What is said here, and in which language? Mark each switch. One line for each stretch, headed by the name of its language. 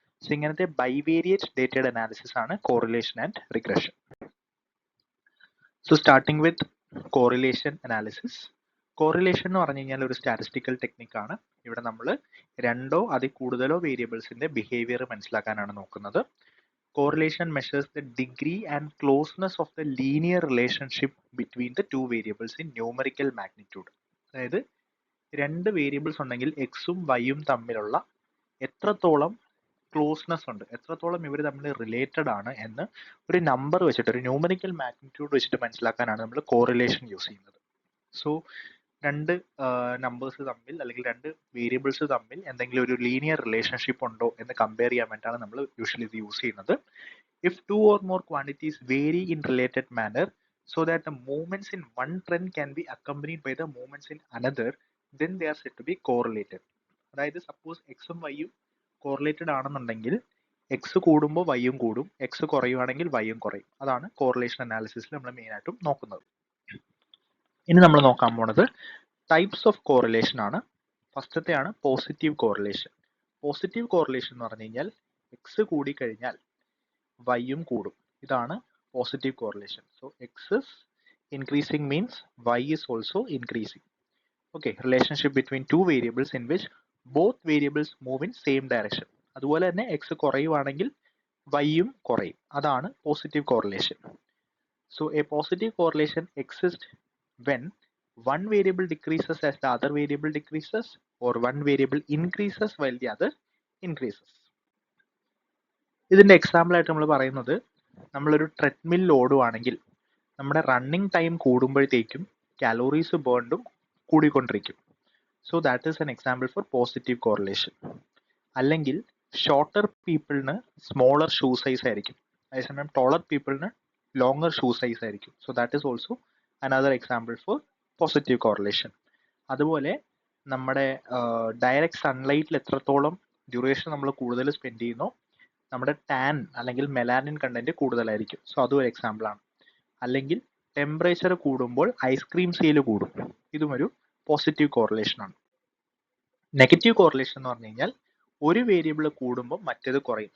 Malayalam: So ഇങ്ങനത്തെ bivariate ഡേറ്റയുടെ analysis ആണ് correlation and regression.
English: So starting with correlation analysis.
Malayalam: Correlation എന്ന് പറഞ്ഞു കഴിഞ്ഞാൽ ഒരു സ്റ്റാറ്റിസ്റ്റിക്കൽ ടെക്നിക്കാണ്. ഇവിടെ നമ്മൾ രണ്ടോ അതിൽ കൂടുതലോ വേരിയബിൾസിന്റെ ബിഹേവിയർ മനസ്സിലാക്കാനാണ് നോക്കുന്നത്.
English: Correlation measures the degree and closeness of the linear relationship between the two variables in numerical magnitude.
Malayalam: അതായത് രണ്ട് വേരിയബിൾസ് ഉണ്ടെങ്കിൽ എക്സും വൈയും തമ്മിലുള്ള എത്രത്തോളം ക്ലോസ്നെസ് ഉണ്ട്, എത്രത്തോളം ഇവർ തമ്മിൽ റിലേറ്റഡ് ആണ് എന്ന് ഒരു നമ്പർ വെച്ചിട്ട്, ഒരു ന്യൂമറിക്കൽ മാഗ്നിറ്റ്യൂഡ് വെച്ചിട്ട് മനസ്സിലാക്കാനാണ് നമ്മൾ കോറിലേഷൻ യൂസ് ചെയ്യുന്നത്. സോ രണ്ട് നമ്പേഴ്സ് തമ്മിൽ അല്ലെങ്കിൽ രണ്ട് വേരിയബിൾസ് തമ്മിൽ എന്തെങ്കിലും ഒരു ലീനിയർ റിലേഷൻഷിപ്പ് ഉണ്ടോ എന്ന് കമ്പയർ ചെയ്യാൻ വേണ്ടിയിട്ടാണ് നമ്മൾ യൂഷ്വലി ഇത് യൂസ് ചെയ്യുന്നത്.
English: If two or more quantities vary in related manner so that the movements in one trend can be accompanied by the movements in another, then they are said to be correlated.
Malayalam: അതായത് suppose എക്സും വൈയും correlated ആണെന്നുണ്ടെങ്കിൽ X കൂടുമ്പോൾ വൈയും കൂടും, X കുറയുവാണെങ്കിൽ വൈയും കുറയും. അതാണ് correlation അനാലിസിസിൽ നമ്മൾ main ആയിട്ടും നോക്കുന്നത്. ഇനി നമ്മൾ നോക്കാൻ പോണത് ടൈപ്സ് ഓഫ് കോറിലേഷൻ ആണ്. ഫസ്റ്റത്തെയാണ് പോസിറ്റീവ് കോറിലേഷൻ. പോസിറ്റീവ് കോറിലേഷൻ എന്ന് പറഞ്ഞു കഴിഞ്ഞാൽ എക്സ് കൂടിക്കഴിഞ്ഞാൽ വൈയും കൂടും. ഇതാണ് positive correlation.
English: So X is increasing means Y is also increasing. Okay, relationship between two variables in which both variables move in same direction.
Malayalam: അതുപോലെ തന്നെ X കുറയുവാണെങ്കിൽ വൈയും കുറയും. അതാണ് positive correlation.
English: So a positive correlation exist when one variable decreases as the other variable decreases or one variable increases while the other increases.
Malayalam: ഇതിന്റെ example ആയിട്ട് നമ്മൾ പറയുന്നത്, നമ്മളൊരു treadmill ഓടുവാണെങ്കിൽ നമ്മുടെ running time കൂടുമ്പോഴത്തേക്കും calories ബേൺഡും കൂടിക്കൊണ്ടിരിക്കും.
English: So that is an example for positive correlation.
Malayalam: അല്ലെങ്കിൽ shorter പീപ്പിളിന് smaller shoe size ആയിരിക്കും, അതേസമയം ടോളർ പീപ്പിളിന് longer shoe size ആയിരിക്കും.
English: So that is also another example for positive correlation.
Malayalam: അതുപോലെ നമ്മുടെ ഡയറക്റ്റ് സൺലൈറ്റിൽ എത്രത്തോളം ഡ്യൂറേഷൻ നമ്മൾ കൂടുതൽ സ്പെൻഡ് ചെയ്യുന്നോ നമ്മുടെ ടാൻ അല്ലെങ്കിൽ മെലാനിൻ കണ്ടന്റ് കൂടുതലായിരിക്കും. സോ അതും ഒരു എക്സാമ്പിൾ ആണ്. അല്ലെങ്കിൽ ടെമ്പറേച്ചർ കൂടുമ്പോൾ ഐസ്ക്രീം സെയിൽ കൂടും. ഇതും ഒരു പോസിറ്റീവ് കോറിലേഷൻ ആണ്. നെഗറ്റീവ് കോറിലേഷൻ എന്ന് പറഞ്ഞു കഴിഞ്ഞാൽ ഒരു വേരിയബിൾ കൂടുമ്പോൾ മറ്റേത് കുറയും.